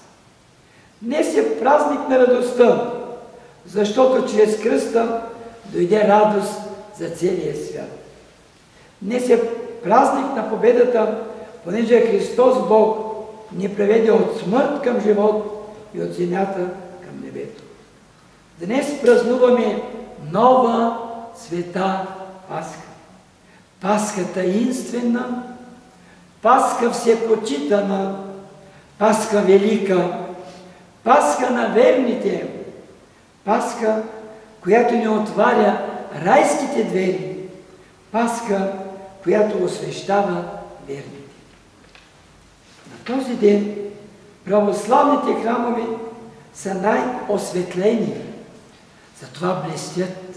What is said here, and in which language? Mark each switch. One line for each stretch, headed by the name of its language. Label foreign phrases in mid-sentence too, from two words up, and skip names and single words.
Bulgarian: Днес е празник на радостта, защото чрез кръста дойде радост за целия свят. Днес е празник на победата, понеже Христос Бог ни преведе от смърт към живот и от земята към небето. Днес празнуваме нова света Пасха. Пасха таинствена, Пасха всепочитана, Пасха велика, Пасха на верните, Пасха, която ни отваря райските двери, Пасха, която освещава верните. На този ден православните храмове са най-осветлени, затова блестят.